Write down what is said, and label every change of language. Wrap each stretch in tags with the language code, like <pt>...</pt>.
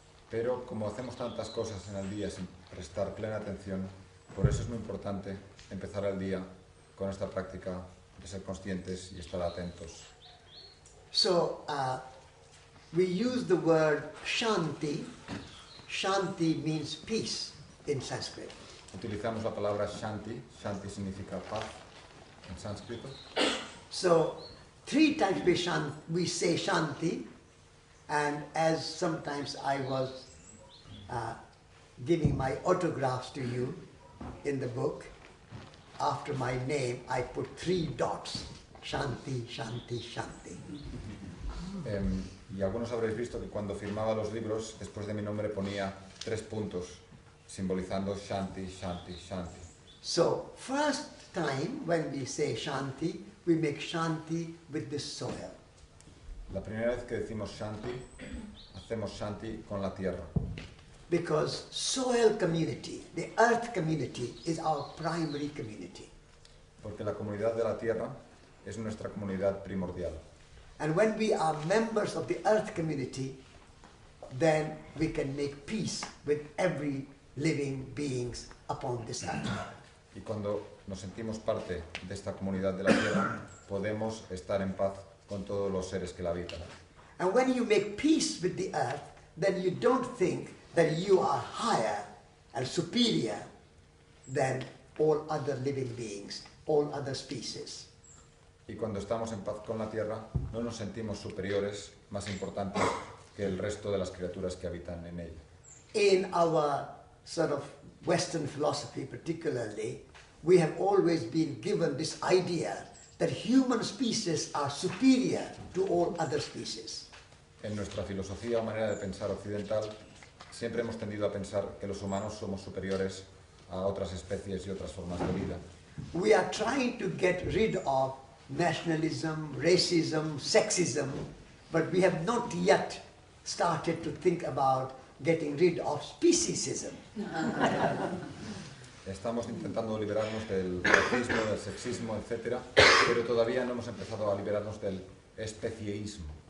<es>Pero como hacemos tantas cosas en el día sin prestar plena atención, por eso es muy importante empezar el día con esta práctica de ser conscientes y estar atentos.</es> <en>So we use the word shanti. Shanti means peace in Sanskrit.</en> <es>Utilizamos la palabra shanti. Shanti significa paz en sánscrito.</es> <en>So 3 times we say Shanti, and as sometimes I was giving my autographs to you in the book, after my name I put 3 dots, Shanti, Shanti, Shanti.</en> <es>Y algunos habréis visto que cuando firmaba los libros, después de mi nombre ponía 3 puntos, simbolizando Shanti, Shanti, Shanti.</es> <en>So first time when we say Shanti, we make Shanti with the soil.</en> <es>La primera vez que decimos Shanti, hacemos Shanti con la tierra.</es> <en>Because soil community, the earth community, is our primary community.</en> <es>Porque la comunidad de la tierra es nuestra comunidad primordial.</es> <en>And when we are members of the earth community, then we can make peace with every living beings upon this earth.</en> <es>Y cuando nos sentimos parte de esta comunidad de la tierra, podemos estar en paz con todos los seres que la habitan.</es> <en>And when you make peace with the earth, then you don't think that you are higher and superior than all other living beings, all other species.</en> <es>Y cuando estamos en paz con la tierra, no nos sentimos superiores, más importantes que el resto de las criaturas que habitan en ella.</es> <en>In our sort of Western philosophy particularly, we have always been given this idea that human species are superior to all other species.</en> <es>En nuestra filosofía o manera de pensar occidental, siempre hemos tendido a pensar que los humanos somos superiores a otras especies y otras formas de vida.</es> <en>We are trying to get rid of nationalism, racism, sexism, but we have not yet started to think about getting rid of speciesism.</en> <es>Estamos intentando liberarnos del racismo, del sexismo, etc., pero todavía no hemos empezado a liberarnos del especieísmo.</es>